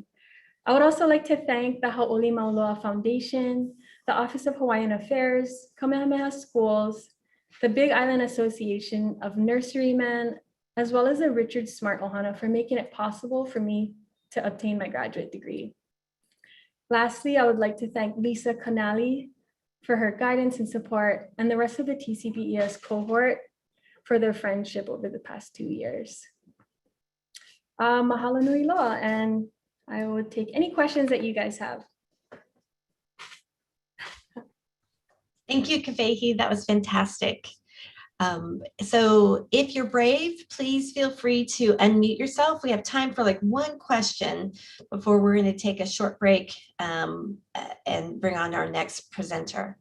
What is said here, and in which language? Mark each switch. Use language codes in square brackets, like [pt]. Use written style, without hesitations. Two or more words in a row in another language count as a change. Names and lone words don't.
[en] I would also like to thank the Hau'oli Maoloa Foundation, the Office of Hawaiian Affairs, Kamehameha Schools, the Big Island Association of Nurserymen, as well as the Richard Smart Ohana for making it possible for me to obtain my graduate degree. Lastly, I would like to thank Lisa Canali for her guidance and support, and the rest of the TCBES cohort for their friendship over the past 2 years. [haw] Mahalo nui loa, [en] and I would take any questions that you guys have. Thank you, Kafehi. That was fantastic. So if you're brave, please feel free to unmute yourself. We have time for like one question before we're going to take a short break and bring on our next presenter.